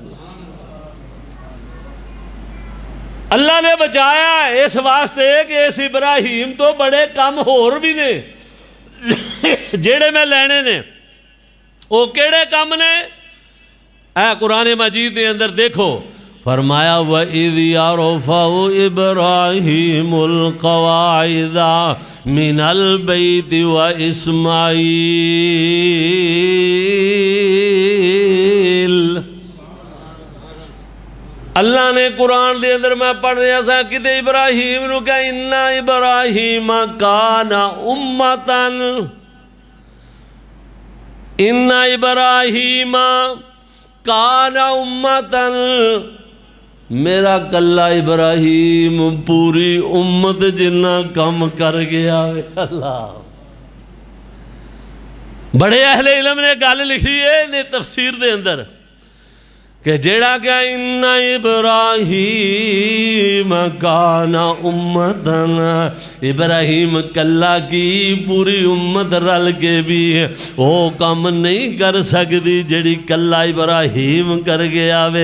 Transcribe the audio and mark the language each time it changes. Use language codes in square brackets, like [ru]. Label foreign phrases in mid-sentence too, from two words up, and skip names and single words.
[pa] اللہ نے بچایا اس واسطے کہ اس ابراہیم تو بڑے کم ہور بھی نے جیہڑے میں لینے نے. وہ کیہڑے کم نے؟ اے قرآن مجید کے اندر دیکھو، فرمایا [ar] وإذ يرفع إبراهيم القواعد من البيت وإسماعيل. [pa] اللہ نے قرآن کے اندر میں پڑھ رہا تھا کہ ابراہیم نوں کہا [ar] إن إبراهيم كان أمة، إن إبراهيم كان أمة, [pa] میرا کلا ابراہیم پوری امت جنا کم کر گیا. اللہ، بڑے اہل علم نے گل لکھی ہے نے تفسیر دے اندر کہ جیہڑا کیا [ar] إن إبراهيم كان أمة, [pa] ابراہیم کلا کی پوری امت رل کے بھی وہ کم نہیں کر سکتی جیہڑی کلا ابراہیم کر گیا وے.